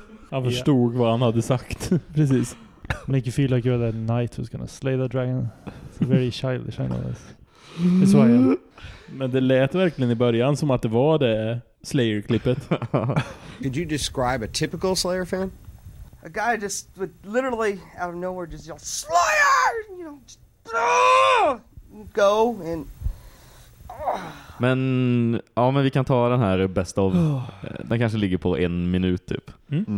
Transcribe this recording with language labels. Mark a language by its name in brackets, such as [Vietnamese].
[Swedish] Jag förstod vad han hade sagt. Precis. [English] Make you feel like you're the knight who's gonna slay the dragon. It's very childish, I know this. It's why I am. [Swedish] Men det lät verkligen i början som att det var det Slayer-klippet. [English] Could you describe a typical Slayer fan? A guy just would literally out of nowhere just yell Slayer! You know, just go and... [Swedish] Men ja, men vi kan ta den här best of. Den kanske ligger på en minut typ. Mm.